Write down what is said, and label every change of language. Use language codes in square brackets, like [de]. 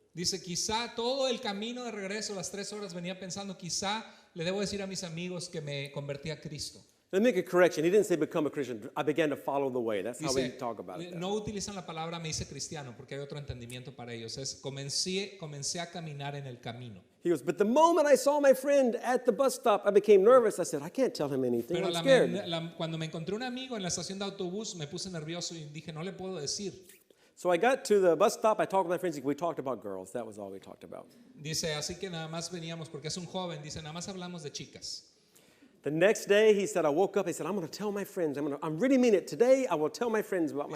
[es] dice, quizá todo el camino de regreso, las 3 horas, venía pensando, quizá le debo decir a mis amigos que me convertí a Cristo. [en] Let me make a correction. He didn't say become a Christian. I began to follow the way. That's how we [es] Dice, [en] talk about it. [es] no utilizan la palabra me hice cristiano porque hay otro entendimiento para ellos. Es comencé a caminar en el camino. [en] He goes, but the moment I saw my friend at the bus stop, I became nervous. I said, I can't tell him anything. [es] Pero [en] I'm scared. [es] cuando me encontré un amigo en la estación de autobús, me puse nervioso y dije, no le puedo decir. [en] So I got to the bus stop. I talked with my friends. We talked about girls. That was all we talked about. [es] Dice, así que nada más veníamos, porque es un joven, dice, nada más hablamos de chicas. [en] The next day, he said, I woke up. He said, I'm going to tell my friends. I'm really mean it. Today, I will tell my friends about my